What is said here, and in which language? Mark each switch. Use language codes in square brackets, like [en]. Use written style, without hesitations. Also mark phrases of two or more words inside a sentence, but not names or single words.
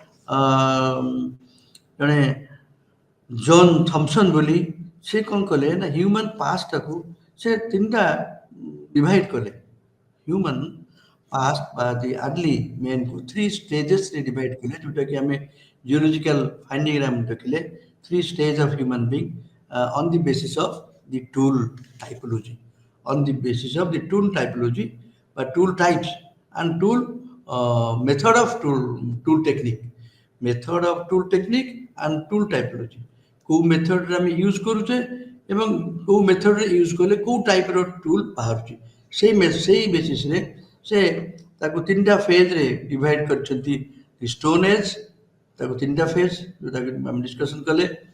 [or] ଜଣେ ଜନ୍ ଥମ୍ପସନ୍ ବୋଲି, ସେ କ'ଣ କଲେ ନା [en] human pastଟାକୁ [or] ସେ ତିନିଟା ଡିଭାଇଡ୍ କଲେ। [en] human past ବା the early menକୁ 3 stagesରେ divide [or] କଲେ, ଯେଉଁଟାକି ଆମେ [en] geological findingରେ [or] ଆମେ ଦେଖିଲେ [en] 3 stage of human being on the basis of the tool typology, on the basis of the tool typology বা tool types and tool method of tool technique, method of tool technique and tool typology। [or] କେଉଁ ମେଥଡ଼ରେ ଆମେ ୟୁଜ୍ କରୁଛେ ଏବଂ କେଉଁ ମେଥଡ଼ରେ ୟୁଜ୍ କଲେ କେଉଁ [en] typeର tool [or] ବାହାରୁଛି, ସେଇ ବେସିସ୍ରେ ସେ ତାକୁ ତିନିଟା [en] phaseରେ divide [or] କରିଛନ୍ତି। [en] Stone Age, [or] ତାକୁ ତିନିଟା ଫେଜ୍ ଯେଉଁଟାକି ଆମେ ଡିସ୍କସନ୍ କଲେ।